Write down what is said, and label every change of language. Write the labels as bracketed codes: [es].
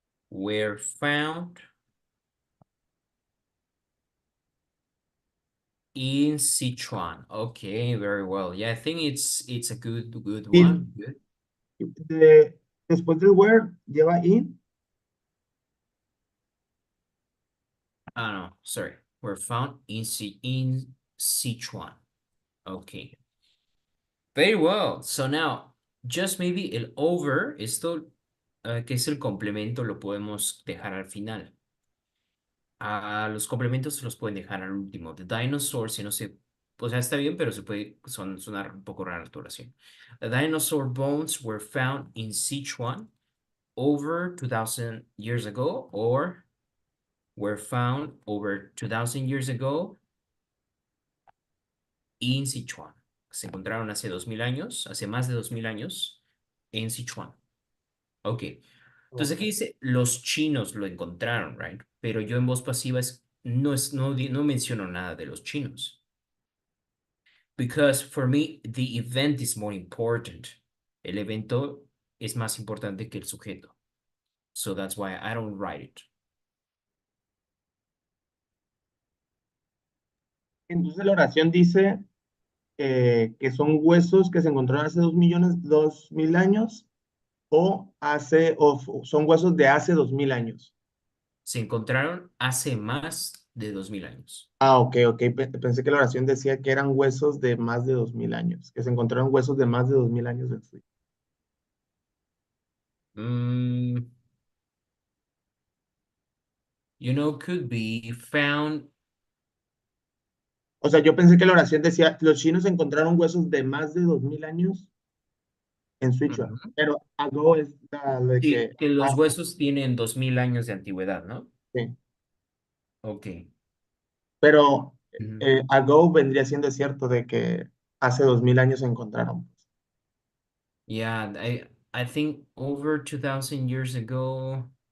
[en] Were found in Sichuan. Okay, very well. Yeah, I think it's a good one. Good. [es] Después del where lleva in. [en] No, sorry. Were found in Sichuan. Okay. Very well. So now, just maybe [es] el over, esto que es el complemento, lo podemos dejar al final. Los complementos los pueden dejar al último. The dinosaur, si no sé, o sea, está bien, pero se puede sonar un poco rara la oración. [en] The dinosaur bones were found in Sichuan over 2,000 years ago, or were found over 2,000 years ago in Sichuan. [es] Se encontraron hace 2,000 años, hace más de 2,000 años en Sichuan. Ok. Entonces aquí dice, los chinos lo encontraron, right? Pero yo en voz pasiva no menciono nada de los chinos. [en] Because for me, the event is more important. [es] El evento es más importante que el sujeto. [en] So that's why I don't write it. [es] Entonces la oración dice que son huesos que se encontraron hace 2,000 años o son huesos de hace 2,000 años. Se encontraron hace más de 2,000 años. Ok. Pensé que la oración decía que eran huesos de más de 2,000 años, que se encontraron huesos de más de 2,000 años en sí. [en] Mm, could be found. [es] O sea, yo pensé que la oración decía, los chinos encontraron huesos de más de 2000 años en Sichuan, Ujú. pero ago es la de Sí, que que los hace, huesos tienen 2000 años de antigüedad, ¿no? sí. Ok. Pero Ujú. ago vendría siendo cierto de que hace 2000 años se encontraron. [en] Yeah, I think over 2000 years ago.